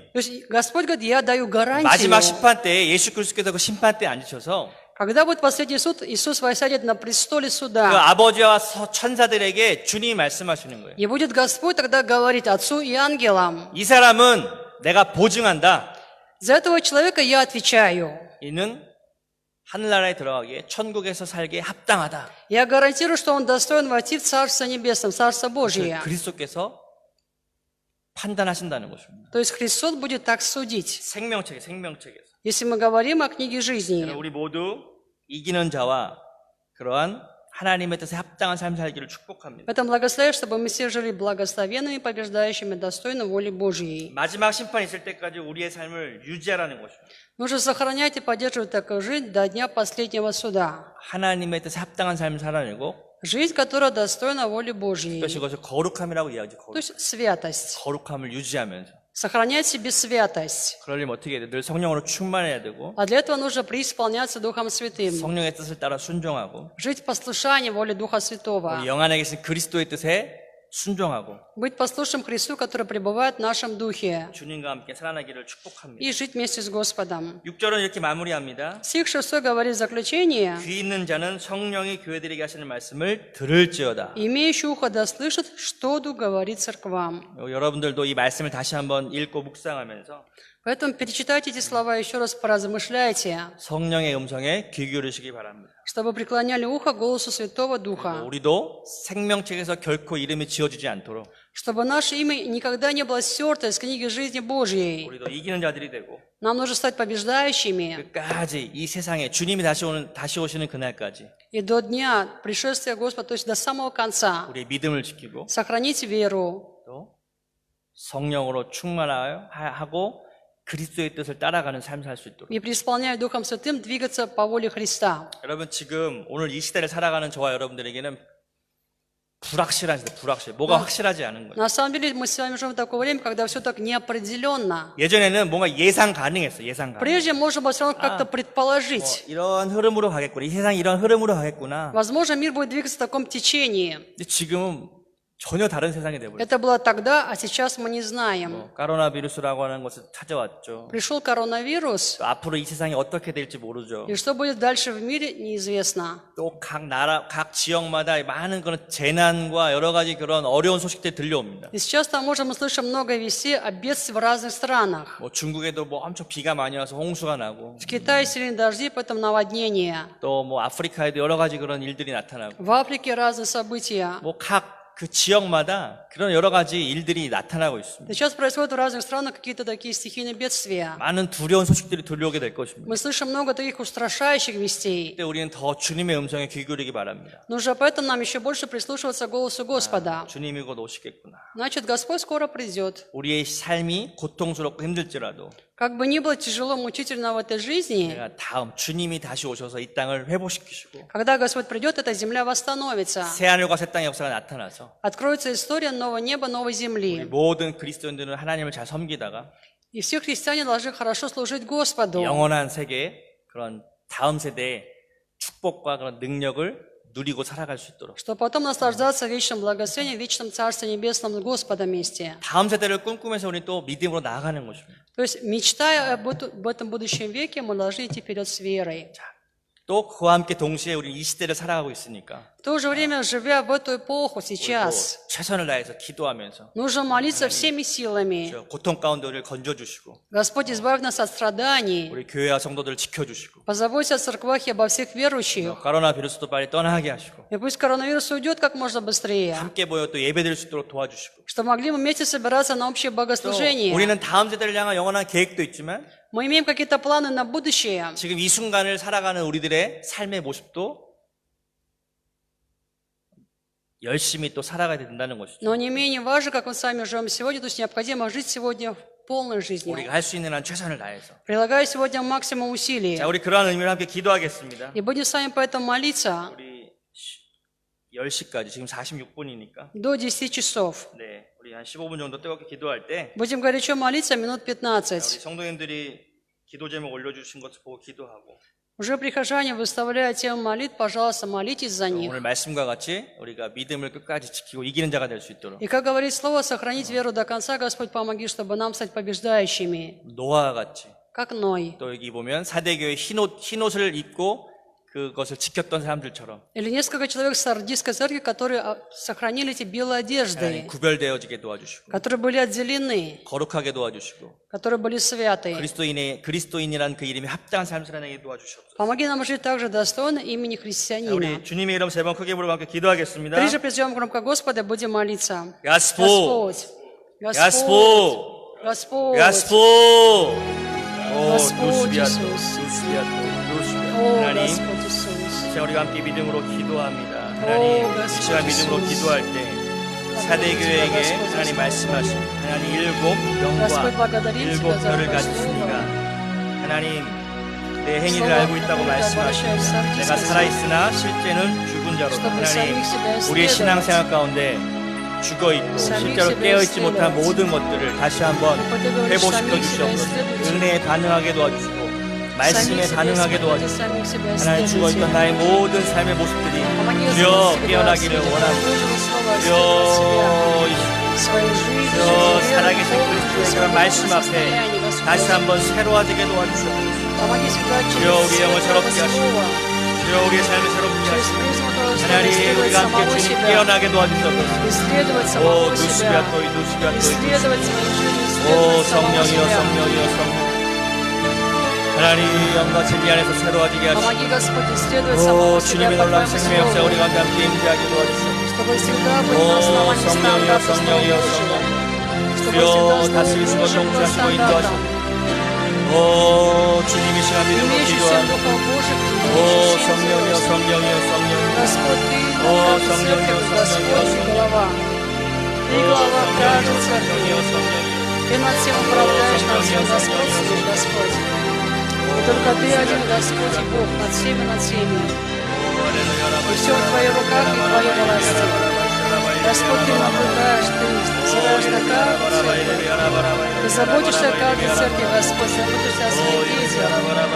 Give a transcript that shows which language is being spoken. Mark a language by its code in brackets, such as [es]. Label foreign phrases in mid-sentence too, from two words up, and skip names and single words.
[ru] То есть Господь говорит, я даю гарантию. [ko] 마지막 심판 때에 예수 그리스도께서 그 심판 때에 앉으셔서 [ru] Когда будет последний суд, Иисус воссядет на престоле [ko] 그 [ru] суда. [ko] 아버지와 천사들에게 주님이 말씀하시는 거예요. [ru] И будет Господь тогда говорить Отцу и ангелам. [ko] 이 사람은 내가 보증한다. [ru] За этого человека я отвечаю. [ko] 이는 하늘나라에 들어가기에 천국에서 살기에 합당하다. [ru] Я гарантирую, что он достоин войти в Царство Небесное, в Царство Божие. [ko] 그리스도께서 판단하신다는 것입니다. [ru] То есть Христос будет так судить. [ko] 생명책에서. [ru] Если мы говорим о книге жизни, [ko] 우리 모두 이기는 자와 그러한 하나님의 뜻에 합당한 삶 살기를 축복합니다. [ru] поэтому благословляю, чтобы мы все жили благословенными, побеждающими, достойно воли Божьей. [ko] 마지막 심판 있을 때까지 우리의 삶을 유지하라는 것입니다. [ru] Нужно сохранять и поддерживать такую жизнь до дня последнего суда. [ko] 하나님의 뜻에 합당한 삶을 살아내고 [ru] Жизнь, которая достойна воли Божьей. [ko] 그것이 것을 거룩함이라고 이야기하죠. [ru] То есть святость. [ko] 거룩함을 유지하면서 [ru] Сохранять в себе святость. [ko] 그러려면 어떻게 해야 돼? 늘 성령으로 충만해야 되고 [ru] А для этого нужно преисполняться Духом Святым. [ko] 성령의 뜻을 따라 순종하고 [ru] Жить в послушании воле Духа Святого. [ko] 우리 영 안에 계신 그리스도의 뜻에 순종하고 [ru] Быть послушным Христу, который пребывает в нашем Духе. [ko] 주님과 함께 살아나기를 축복합니다. [ru] И жить вместе с Господом. [ko] 6절은 이렇게 마무리합니다. [ru] Стих 6 говорит в заключение. [ko] 귀 있는 자는 성령이 교회들에게 하시는 말씀을 들을지어다. [ru] Имеющий ухо да слышит, что Дух говорит церквам. [ko] 여러분들도 이 말씀을 다시 한번 읽고 묵상하면서 [ru] Поэтому перечитайте эти слова еще раз, поразмышляйте, [ko] 성령의 음성에 귀 기울이시기 바랍니다. [ru] чтобы преклоняли ухо голосу Святого Духа, [ko] 우리도 생명책에서 결코 이름이 지워지지 않도록 [ru] чтобы наше имя никогда не было стерто из книги жизни Божьей. [ko] 우리도 이기는 자들이 되고 [ru] Нам нужно стать побеждающими, [ko] 끝까지 이 세상에 주님이 다시 오시는 그날까지 [ru] и до дня пришествия Господа, то есть до самого конца, [ko] 우리의 믿음을 지키고 [ru] сохранить веру [ko] 또 성령으로 충만하고 그리스도의 뜻을 따라가는 삶을 살 수 있도록. [ru] и, преисполняя Духом Святым, двигаться по воле Христа. [ko] 여러분 지금 오늘 이 시대를 살아가는 저와 여러분들에게는 불확실한 시대, 불확실. 뭐가 확실하지 않은 거예요. [ru] На самом деле мы с вами живем в такое время, когда все так неопределенно. [ko] 예전에는 뭔가 예상 가능했어, 예상 가능. [ru] Прежде можно было все равно как-то предположить. [ko] 이런 흐름으로 가겠구나. 이 세상이 이런 흐름으로 가겠구나. [ru] Возможно, мир будет двигаться в таком течении. [ko] 근데 지금은 전혀 다른 세상이 돼버렸어요. [ru] Это было тогда, а сейчас мы не знаем. [ko] 코로나 비루스라고 하는 것을 찾아왔죠. [ru] Пришел коронавирус, [ko] 또 앞으로 이 세상이 어떻게 될지 모르죠. [ru] и что будет дальше в мире, неизвестно. [ko] 또 각 나라, 각 지역마다 많은 그런 재난과 여러 가지 그런 어려운 소식들이 들려옵니다. [ru] И сейчас там мы слышим много вестей о бедствии в разных странах. [ko] 뭐 중국에도 뭐 엄청 비가 많이 와서 홍수가 나고, [ru] В Китае сильные дожди, поэтому наводнения. [ko] 또 뭐 아프리카에도 여러 가지 그런 일들이 나타나고, [ru] В Африке разные события. [ko] 뭐 각 그 지역마다 그런 여러 가지 일들이 나타나고 있습니다. [ru] Сейчас происходят в разных странах какие-то такие стихийные бедствия. [ko] 많은 두려운 소식들이 들려오게 될 것입니다. [ru] Мы слышим много таких устрашающих вестей. [ko] 그때 우리는 더 주님의 음성에 귀 기울이기 바랍니다. [ru] Нужно поэтому нам еще больше прислушиваться к голосу Господа. [ko] 주님이 곧 오시겠구나. [ru] Значит, Господь скоро придет. [ko] 우리의 삶이 고통스럽고 힘들지라도 [ru] Как бы ни было тяжело, мучительно в этой жизни, [ko] 내가 다음 주님이 다시 오셔서 이 땅을 회복시키시고 [ru] когда Господь придет, эта земля восстановится. [ko] 새 하늘과 새 땅의 역사가 나타나서 [ru] Откроется история нового неба, новой [ko] 우리 [ru] земли. [ko] 모든 그리스도인들은 하나님을 잘 섬기다가 [ru] И все христиане должны хорошо служить Господу, [ko] 영원한 세계의 그런 다음 세대의 축복과 그런 능력을 누리고 살아갈 수 있도록 [ru] чтобы потом наслаждаться вечным благословением, вечном Царстве Небесном с Господом вместе. [ko] 다음 세대를 꿈꾸면서 우리 또 믿음으로 на아가는 것입니다. [ru] То есть, мечтая об этом будущем веке, мы должны идти вперед с верой. [ko] 또 그와 함께 동시에 우리 이 시대를 살아가고 있으니까 [ru] В то же время, живя в эту эпоху [ko] 또 [ru] сейчас, [ko] 최선을 다해서 기도하면서 [ru] нужно молиться всеми силами. [ko] 저 고통 가운데 우리를 건져주시고 [ru] Господь, избавь нас от страданий. [ko] 우리 교회와 성도들을 지켜주시고 [ru] Позаботься о церквах и обо всех верующих. [ko] 코로나 비루스도 빨리 떠나게 하시고 [ru] И пусть коронавирус уйдет как можно быстрее, [ko] 함께 모여 또 예배드릴 수 있도록 도와주시고 [ru] чтобы могли мы вместе собираться на общее [ko] 또 [ru] богослужение. [ko] 우리는 다음 세대를 향한 영원한 계획도 있지만 [ru] Мы имеем какие-то планы на будущее. [ko] 지금 이 순간을 살아가는 우리들의 삶의 모습도 열심히 또 살아가야 된다는 것이죠. [ru] Но не менее важно, как мы с вами живем сегодня, то есть необходимо жить сегодня полной жизнью, [ko] 우리가 할 수 있는 한 최선을 다해서. [ru] прилагая сегодня максимум усилий. [ko] 자, 우리 그러한 의미로 함께 기도하겠습니다. [ru] И будем с вами поэтому молиться [ko] 우리 10시까지 지금 46분이니까 [ru] до 10 часов. [ko] 네, 우리 한 15분 정도 뜨겁게 기도할 때 [ru] Будем горячо молиться минут [ko] 우리 [ru] 15. [ko] 성도님들이 기도 제목 올려주신 것을 보고 기도하고 [ru] Уже прихожане выставляют тему молитв, пожалуйста, молитесь за них. [ko] 오늘 말씀과 같이 우리가 믿음을 끝까지 지키고 이기는 자가 될 수 있도록 [ru] И как говорит Слово, сохранить веру до конца, Господь, помоги, чтобы нам стать побеждающими, [ko] 노아와 같이 [ru] как Ной. [ko] 또 여기 보면 사대교회 흰옷을 입고 그것을 지켰던 사람들처럼 [ru] Или несколько человек с Сардийской церкви, которые сохранили эти белые одежды, [ko] 하나님 구별되어지게 도와주시고 [ru] которые были отделены, [ko] 거룩하게 도와주시고 [ru] которые были святы. [ko] 그리스도인이란 그 이름이 합당한 삶을 살아내게 도와주시옵소서. [ru] Помоги нам жить также достойно имени [ko] 자, [ru] христианина. [ko] 우리 주님의 이름 세 번 크게 부르고 함께 기도하겠습니다. [ru] Трижды призовем громко Господа, будем молиться. 야스포, Господь, 야스포, Господь, 야스포. 오, Господь 루스비아토, Иисус. 루스비아토, 루스비아토. О, [ko] 하나님, [ru] Господь Иисус. [ko] 자, 우리가 함께 믿음으로 기도합니다. 하나님, 이 [ru] Господь [ko] 시간 믿음으로 [ru] Иисус. [ko] 기도할 때 사대교회에게 [ru] Господь [ko] 하나님 [ru] Иисус. [ko] 말씀하신 하나님 일곱 [ru] Господь, [ko] 영과 [ru] благодарим [ko] 일곱 [ru] Тебя за [ko] 별을 [ru] это [ko] 가졌으니까 [ru] слово. [ko] 하나님 내 행위를 [ru] Слово, [ko] 알고 있다고 [ru] которое обращается [ko] 말씀하십니다. [ru] в [ko] 내가 [ru] Сардийской [ko] 살아있으나 실제는 죽은 자로다. [ru] Чтобы [ko] 하나님 [ru] самих себя [ko] 우리의 [ru] исследовать. [ko] 신앙생활 가운데 죽어있고 [ru] Самих [ko] 실제로 [ru] себя [ko] 깨어있지 못한 [ru] исследовать. [ko] 모든 것들을 다시 한번 [ru] Господи, говоришь, [ko] 회복시켜 [ru] самих себя [ko] 주시옵소서. [ru] исследуйте. [ko] 은혜에 반응하게 도와주시고 말씀에 [ru] Самих себя [ko] 반응하게 [ru] исследуйте, [ko] 도와주시고 [ru] самих себя [ko] 하나님 죽어있던 [ru] исследуйте. [ko] 나의 모든 삶의 모습들이 [ru] Помоги [ko] 주여 [ru] Господь, [ko] 깨어나기를 [ru] себя [ko] 원합니다. [ru] выживать слово, исследовать себя. [ko] 주여 [ru] Своей жизнью, [ko] 주여 [ru] верой, [ko] 살아계신 [ru] полностью [ko] 그리스도의 [ru] свободном [ko] 말씀 앞에 [ru] состоянии, Господь. [ko] 다시 한번 새로워지게 도와주시옵소서. [ru] Помоги всегда [ko] 주여 [ru] через [ko] 우리의 영을 [ru] свет [ko] 새롭게 [ru] Твоего [ko] 하시고 [ru] слова, [ko] 주여 우리의 삶을 새롭게 [ru] через [ko] 하시고 [ru] призму Твоего слова [ko] 하나님 [ru] исследовать [ko] 우리가 함께 [ru] самого [ko] 주님 [ru] себя, [ko] 깨어나게 도와주시옵소서. [ru] исследовать 오 самого себя, 누스비아토이 누스비아토이 исследовать свою жизнь, 오 исследовать самого [ko] 성령이여 [ru] себя. [ko] 성령이여 성령 하나님 영과 진리 안에서 새로워지게 하시고 [ru] Помоги, Господь, исследовать 오 самого себя [ko] 주님의 [ru] по [ko] 놀라운 [ru] Твоему [ko] 생명의 역사 [ru] слову, [ko] 우리가 함께 임재하게 도와주시옵소서. [ru] чтобы всегда быть 오 на основании [ko] 성령이여 [ru] стандартов Слова [ko] 성령이여 [ru] Божьего, [ko] 성령 [ru] чтобы [ko] 주여 [ru] всегда [ko] 다스리시고 [ru] служить Божьим [ko] 통치하시고 [ru] стандартам, [ko] 인도하시고 오 주님 이 시간 믿음으로 [ru] имеющий всех [ko] 기도합니다. [ru] Духов Божьих, 오 имеющий всех [ko] 성령이여 [ru] звезд. [ko] 성령이여 성령이여 [ru] Господь, Ты О, над [ko] 성령이여, [ru] церковью, Господь, [ko] 성령이여, [ru] Ты глава. Ты 오 глава каждой [ko] 성령이여 [ru] церкви. [ko] 성령이여 성령이여 [ru] Ты над всем управляешь, над всем [ko] 성령이여, [ru] господствуешь, Господь. И только Ты один Господь и Бог над всеми, над всеми. И все в Твоих руках и в Твоей власти. Господь, Ты наблюдаешь, Ты взираешь на каждую церковь. Ты заботишься о каждой церкви, Господь, заботишься о своих детях.